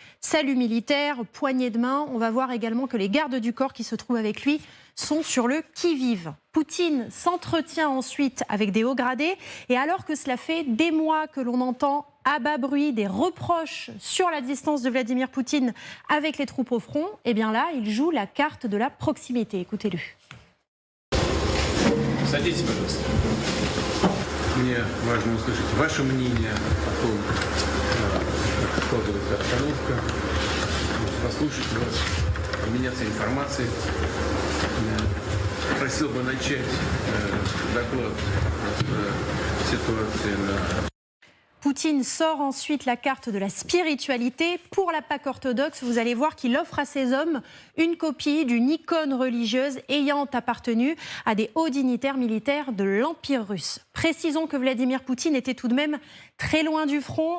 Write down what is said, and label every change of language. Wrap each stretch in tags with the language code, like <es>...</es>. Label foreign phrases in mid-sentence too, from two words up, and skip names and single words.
<fr>Salut militaire, poignée de main. On va voir également que les gardes du corps qui se trouvent avec lui sont sur le qui-vive. Poutine s'entretient ensuite avec des hauts gradés. Et alors que cela fait des mois que l'on entend à bas bruit des reproches sur la distance de Vladimir Poutine avec les troupes au front, eh bien là, il joue la carte de la proximité. Écoutez-le.</fr> <ru>Садитесь, пожалуйста. Мне важно услышать ваше мнение о том, как складывается обстановка, послушать вас, обменяться информацией. Просил бы начать доклад с ситуации на...</ru> <fr>Poutine sort ensuite la carte de la spiritualité. Pour la Pâque orthodoxe, vous allez voir qu'il offre à ses hommes une copie d'une icône religieuse ayant appartenu à des hauts dignitaires militaires de l'Empire russe. Précisons que Vladimir Poutine était tout de même très loin du front.</fr>